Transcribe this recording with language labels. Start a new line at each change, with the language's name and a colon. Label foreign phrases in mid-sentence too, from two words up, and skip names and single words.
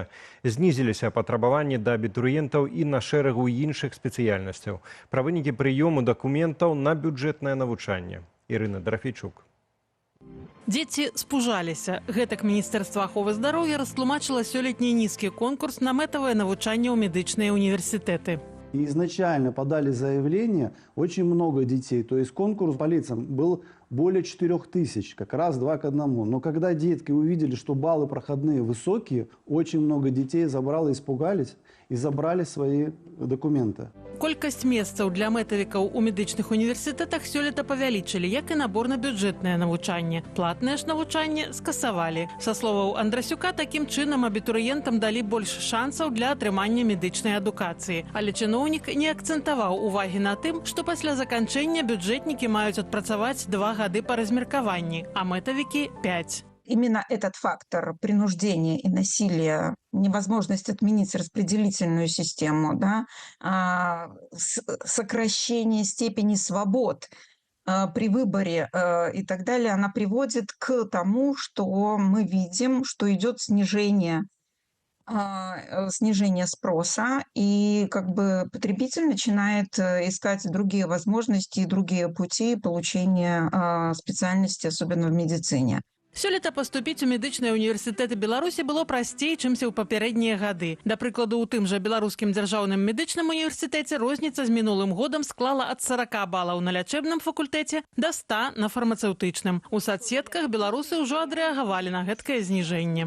Belarusian: Знізіліся патрабаванні да абітурыентаў і на шэрагу іншых спецыяльнасцяў. Пра вынікі прыёму дакументаў на бюджэтнае навучанне. Ірына Драфейчук. Дзеці спужаліся. Гэтак Міністэрства аховы здароўя растлумачыла сёлетні нізкі конкурс на мэтавае навучанне ў медычныя універсітэты.
Russian: И изначально подали заявление очень много детей. То есть конкурс по лицам был более 4000, как раз 2 к 1. Но когда детки увидели, что баллы проходные высокие, очень много детей забрало, испугались и забрали свои документы.
Belarusian: Колькасць месцаў для мэтавікаў у медычных універсітэтах сёлета павялічылі, як і набор на бюджэтнае навучанне. Платнае ж навучанне скасавалі. Са словаў Андрасюка, такім чынам абітурыентам далі больш шансаў для атрымання медычнай адукацыі. Але чыноўнік не акцэнтаваў увагі на тым, што пасля заканчэння бюджэтнікі маюць адпрацаваць 2 гады па размеркаванні, а мэтавікі – 5.
Russian: Именно этот фактор принуждения и насилия, невозможность отменить распределительную систему, да, сокращение степени свобод при выборе и так далее, она приводит к тому, что мы видим, что идет снижение спроса, и как бы потребитель начинает искать другие возможности и другие пути получения специальности, особенно в медицине.
Belarusian: Сёлета паступіць у медычныя універсітэты Беларусі было прасцей, чымся ў папярэднія гады. Да прыкладу, у тым жа Беларускім дзяржаўным медычным універсітэце розніца з мінулым годам склала ад 40 балаў на лячэбным факультэце да 100 на фармацэўтычным. У садсетках беларусы ўжо адрэагавалі на гэткае зніжэнне.